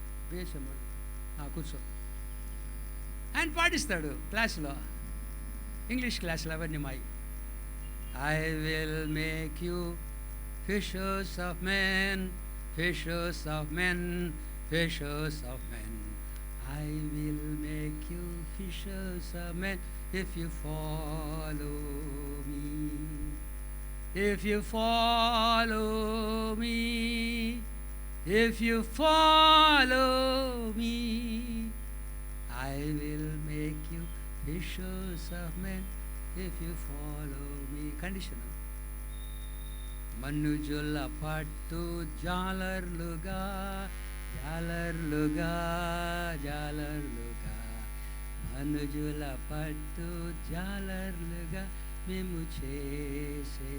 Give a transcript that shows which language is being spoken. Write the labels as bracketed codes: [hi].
[te] BSM వాళ్ళు కూర్చో. ఆయన పాటిస్తాడు క్లాసులో, ఇంగ్లీష్ క్లాసులో అవన్నీ మాయి. [en] I will make you fishers of men, fishers of men, fishers of men. I will make you fishers of men if you follow me. If you follow me. If you follow me. I will make you fishers of men if you follow me. Condition. [te] మనుజుల పట్టు జాలర్లుగా, జాలర్లుగా, జాలర్లుగా, మనుజుల పట్టు జాలర్లుగా మేము చేసేదను.